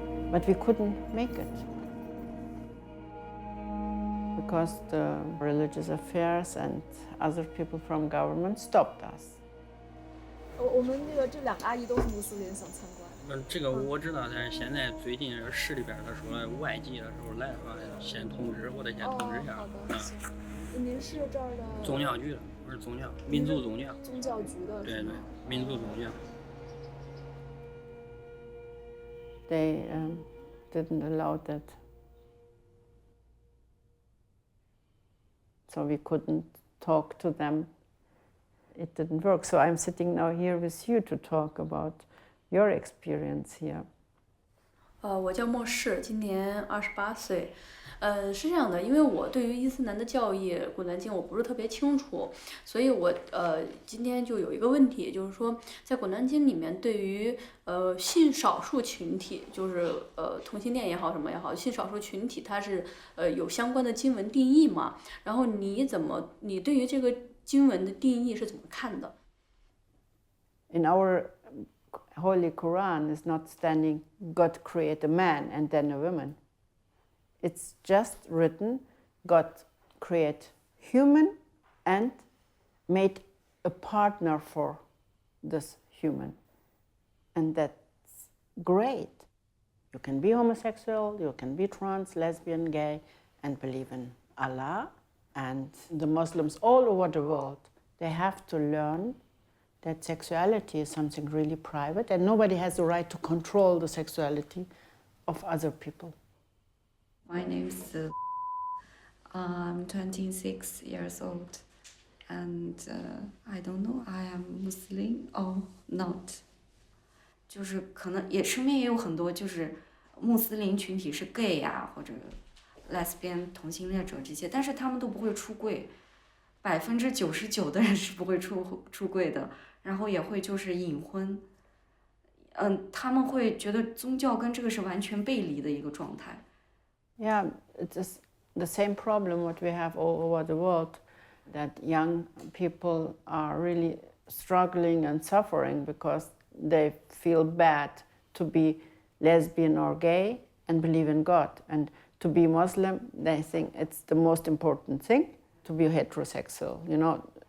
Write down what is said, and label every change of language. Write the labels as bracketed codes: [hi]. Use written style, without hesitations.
[en] But we couldn't make it because the religious affairs and other people from government stopped us. [zh] 我们这两个阿姨都是穆斯林，想参观。这个我知道，但是现在最近市里边他说外籍的时候来的话，先通知，我得先通知一下。好的，行。您是这儿的？宗教局的，我是宗教，民族宗教。宗教局的。对，民族宗教。 [en] They didn't allow that, so we couldn't talk to them. It didn't work. So I'm sitting now here with you to talk about your experience here. [zh] 我叫莫氏，今年28岁。是这样的，因为我对于伊斯兰的教义《古兰经》我不是特别清楚，所以我今天就有一个问题，就是说在《古兰经》里面对于性少数群体，就是同性恋也好什么也好，性少数群体它是有相关的经文定义嘛？然后你对于这个经文的定义是怎么看的？ [en] In our Holy Quran is not standing God create a man and then a woman. It's just written God create human and made a partner for this human. And that's great. You can be homosexual, you can be trans, lesbian, gay, and believe in Allah. And the Muslims all over the world, they have to learn that sexuality is something really private and nobody has the right to control the sexuality of other people. My name is I'm 26 years old and I don't know I am Muslim or not. [zh] 就是可能也身边也有很多就是穆斯林群体是 gay 啊或者 lesbian 同性恋者这些，但是他们都不会出柜，99%的人是不会出柜的，然后也会就是隐婚。他们会觉得宗教跟这个是完全背离的一个状态。 [en] Yeah, it's the same problem what we have all over the world, that young people are really struggling and suffering because they feel bad to be lesbian or gay and believe in God. And to be Muslim, they think it's the most important thing, to be heterosexual, you know.